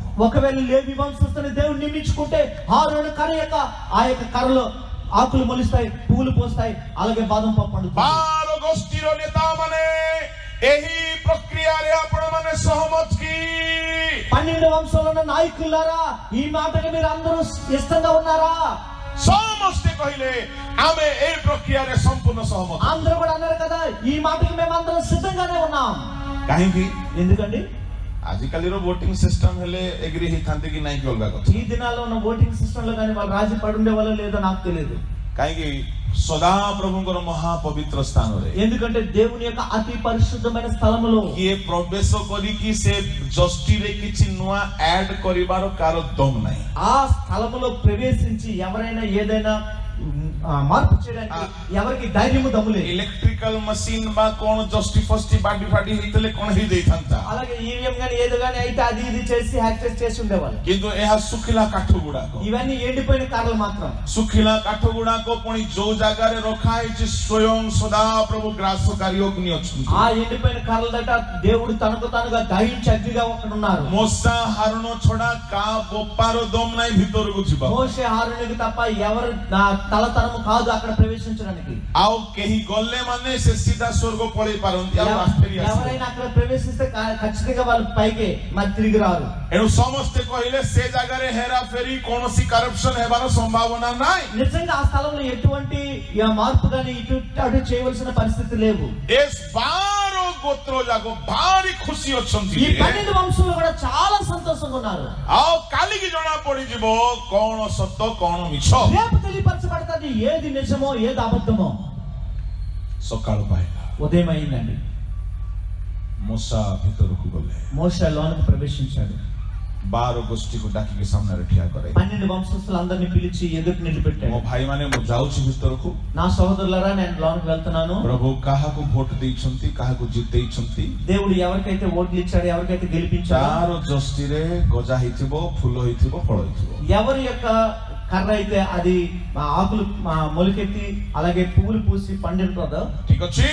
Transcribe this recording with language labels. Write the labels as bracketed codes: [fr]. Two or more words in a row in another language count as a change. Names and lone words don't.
[te] ఒకవేళ లేవి వంశస్థుని దేవుడు నియమించుకుంటే హారోను కర్ర యొక్క ఆ యొక్క కర్రలో ఆకులు మొలుస్తాయి, పువ్వులు పోస్తాయి, అలాగే బాదం పప్పు పండుతుంది। [or] 12 ଗୋଷ୍ଠୀର ନେତା ମାନେ ଏହି ପ୍ରକ୍ରିୟା ରେ ଆପଣ ମାନେ ସହମତ କି [te] 12 వంశంలో ఉన్న నాయకులారా ఈ మాటకి మీరు అందరూ ఇష్టంగా ఉన్నారా? [or] ସମସ୍ତେ କହିଲେ ଆମେ ଏ ପ୍ରକ୍ରିୟା ରେ ସମ୍ପୂର୍ଣ୍ଣ ସହମତ। [te] అందరూ కూడా అన్నారు కదా ఈ మాటకి మేము అందరం సిద్ధంగానే ఉన్నాం। [or] କାହିଁ କି [te] ఎందుకండి? [or] ଆଜିକାଲି ର [en] voting system [or] ହେଲେ ଏଗ୍ରି ହି ଥାନ୍ତେ କି ନାହିଁ କି ଅଲଗା କଥା। [te] ఈ దినాల్లో ఉన్న [en] voting system [te] లో కానీ వాళ్ళు రాజీ పడుండే వాళ్ళో లేదో నాకు తెలియదు। [or] କାହିଁ କି ସଦା प्रभुଙ୍କର ମହା ପବିତ୍ର ସ୍ଥାନରେ [te] ఎందుకంటే దేవుని యొక్క అతి పరిశుద్ధమైన స్థలములో [or] କିଏ ପ୍ରବେଶ କରିକି ସେ ଜଷ୍ଟିରେ କିଛି ନୂଆ ଆଡ୍ କରିବାର କାର ଦମ ନାହିଁ। [te] ఆ స్థలములో ప్రవేశించి ఎవరైనా ఏదైనా మార్పు చేయడానికి ఎవరికి ధైర్యము దమ్ములే। [en] electrical machine [or] ବା କୋଣ ଜଷ୍ଟି ଫଷ୍ଟି ବାଡି ଫାଡି ହେଇଥିଲେ କୋଣ ହେଇ ଦେଇଥାନ୍ତା। [te] అలాగే ఈవీఎం గాని ఏదో గాని అయితే అది ఇది చేసి యాక్సెస్ చేసి ఉండేవాళ్ళు। [or] କିନ୍ତୁ ଏହା ଶୁଖିଲା କାଠ ଗୁଡାକ, [te] ఇవన్నీ ఎండిపోయిన కార్లు మాత్రం। [or] ଶୁଖିଲା କାଠ ଗୁଡାକ ପୁଣି ଯୋଉ ଜାଗାରେ ରଖା ହେଇଛି ସ୍ୱୟଂ ସଦା ପ୍ରଭୁ ଗ୍ରାସକାରୀ ଅଗ୍ନି ଅଛନ୍ତି। [te] ఆ ఎండిపోయిన కార్ల దగ్గర దేవుడు తనకు తానుగా దహించి అగ్నిగా అక్కడ ఉన్నారు। [or] ମୋସା ହାରଣ ଛଡା କା ବୋପାର ଦମ ନାହିଁ ଭିତରକୁ ଯିବା। [te] మోషే హారునికి తప్ప ఎవరు తలతరము కాదు అక్కడ ప్రవేశించడానికి। [or] ଆଉ କେହି ଗଲେ ମାନେ ସେ ସିଧା ସ୍ୱର୍ଗ ପଳେଇ ପାରନ୍ତି ଆଉ ଫେରି ଆସିବେ। [te] ఎవరైనా అక్కడ ప్రవేశిస్తే ఖచ్చితంగా వాళ్ళు పైకి మరి తిరిగి రారు। [or] ଏଣୁ ସମସ୍ତେ କହିଲେ ସେ ଜାଗାରେ ହେରା ଫେରି କୌଣସି କରପ୍ସନ ହେବାର ସମ୍ଭାବନା ନାହିଁ। [te] నిజంగా ఆ స్థలంలో ఎటువంటి మార్పు కానీ ఇటు అటు చేయవలసిన పరిస్థితి లేవు। [or] ଏ 12 ଗୋତ୍ର ଯାକ ଭାରି ଖୁସି ଅଛନ୍ତି। [te] ఈ 12 వంశంలో కూడా చాలా సంతోషంగా ఉన్నారు। [or] ଆଉ କାଲିକି ଜଣା ପଡିଯିବ କଣ ସତ କଣ ମିଛ। [te] రేపు తెలియపరచబడుతుంది ఏది నిజమో ఏది అబద్ధమో। [or] ସକାଳ ପାଇଲା, [te] ఉదయం అయిందండి, [or] ମୋସା ଭିତରକୁ ଗଲେ, [te] మోషే లోనికి ప్రవేశించాడు। [or] 12 ଗୋଷ୍ଠୀକୁ ଡାକିକି ସାମ୍ନାରେ ଠିଆ କରାଇ [te] 12 వంశస్థులందరినీ పిలిచి ఎదురు నిలబెట్టాడు। [or] ମୋ ଭାଇମାନେ ମୁଁ ଯାଉଛି ଭିତରକୁ, [te] నా సహోదరులారా నేను లోనికి వెళ్తున్నాను। [or] ପ୍ରଭୁ କାହାକୁ ଭୋଟ ଦେଇଛନ୍ତି, କାହାକୁ ଜିତେଇଛନ୍ତି, [te] దేవుడు ఎవరికైతే ఓట్లు ఇచ్చాడో ఎవరికైతే గెలిపించాడో [or] ତାର ଜଷ୍ଟିରେ ଗଜା ହେଇଥିବ, ଫୁଲ ହେଇଥିବ, ଫଳ ହେଇଥିବ। [te] ఎవరి యొక్క కర్ర అయితే అది ఆకులు మొలకెత్తి అలాగే పువ్వులు పూసి పండుతుందో [or] ଠିକ ଅଛି,